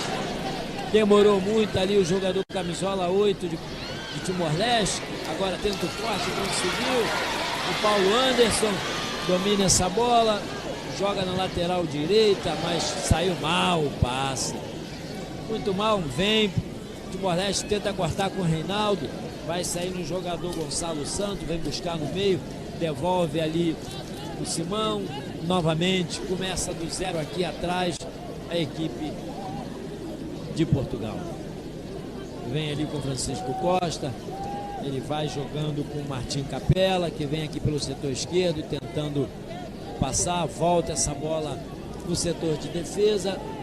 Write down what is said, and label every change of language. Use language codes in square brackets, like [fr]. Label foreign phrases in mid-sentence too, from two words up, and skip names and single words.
[pt] Demorou muito ali o jogador camisola 8 de Timor-Leste. Agora tenta o corte, conseguiu. O Paulo Anderson domina essa bola. Joga na lateral direita, mas saiu mal o passe. Muito mal, vem. Timor-Leste tenta cortar com o Reinaldo, vai sair no jogador Gonçalo Santos, vem buscar no meio, devolve ali o Simão, novamente, começa do 0 aqui atrás a equipe de Portugal. Vem ali com o Francisco Costa, ele vai jogando com o Martim Capela, que vem aqui pelo setor esquerdo, tentando passar, volta essa bola no setor de defesa,